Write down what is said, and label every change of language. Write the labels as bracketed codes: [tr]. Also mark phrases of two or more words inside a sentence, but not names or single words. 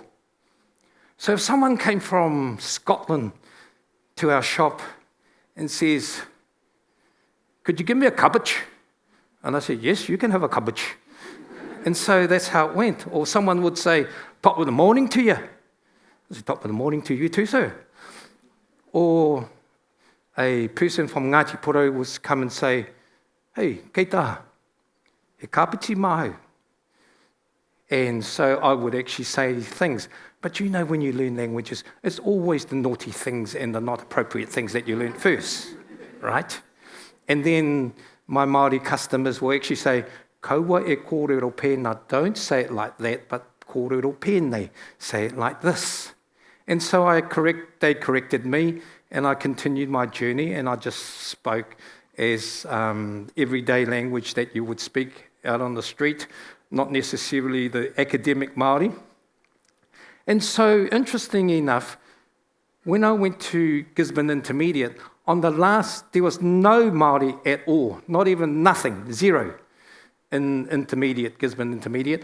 [en] So if someone came from Scotland to our shop and says, "Could you give me a cabbage?" And I said, "Yes, you can have a cabbage." And so that's how it went. Or someone would say, "Top of the morning to you." I said, "Top of the morning to you too, sir." Or a person from Ngāti Porou would come and say, [mi] "Hey, kei taha, he kāpiti mahu." [en] And so I would actually say things. But you know, when you learn languages, it's always the naughty things and the not appropriate things that you learn first, right? And then my Māori customers will actually say, [mi] "Kaua e kōrero pēnā," [en] don't say it like that, but [mi] kōrero pēnei, [en] say it like this. And so they corrected me, and I continued my journey, and I just spoke as everyday language that you would speak out on the street, not necessarily the academic Māori. And so, interestingly enough, when I went to Gisborne Intermediate, on the last, there was no Māori at all, not even nothing, zero, in Gisborne Intermediate.